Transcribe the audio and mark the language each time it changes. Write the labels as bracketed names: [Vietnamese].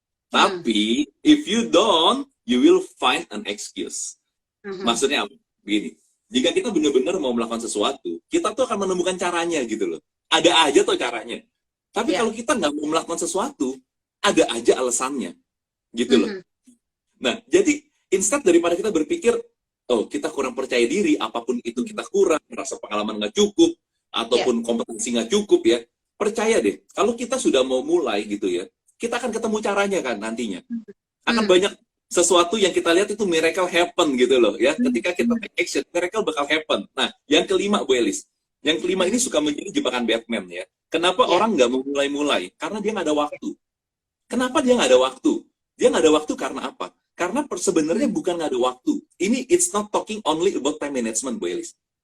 [Indonesian] Tapi [English] if you don't, you will find an excuse. [Indonesian] Maksudnya apa? Begini, jika kita benar-benar mau melakukan sesuatu, kita tuh akan menemukan caranya gitu loh. Ada aja tuh caranya. Tapi kalau kita nggak mau melakukan sesuatu, ada aja alasannya, gitu loh. Nah, jadi instead daripada kita berpikir, oh kita kurang percaya diri, apapun itu kita kurang, merasa pengalaman nggak cukup, ataupun kompetensi nggak cukup ya, percaya deh, kalau kita sudah mau mulai gitu ya, kita akan ketemu caranya kan nantinya. Akan banyak sesuatu yang kita lihat itu [English] miracle happen [Indonesian] gitu loh ya, ketika kita [English] take action, [Indonesian] miracle bakal happen. Nah, yang kelima, Bu Elis. Yang kelima ini suka menjadi jebakan Batman ya. Kenapa orang nggak mau mulai-mulai? Karena dia nggak ada waktu. Kenapa dia nggak ada waktu? Dia nggak ada waktu karena apa? Karena sebenarnya bukan nggak ada waktu. [English] Ini it's not talking only about time management, Bu Elis.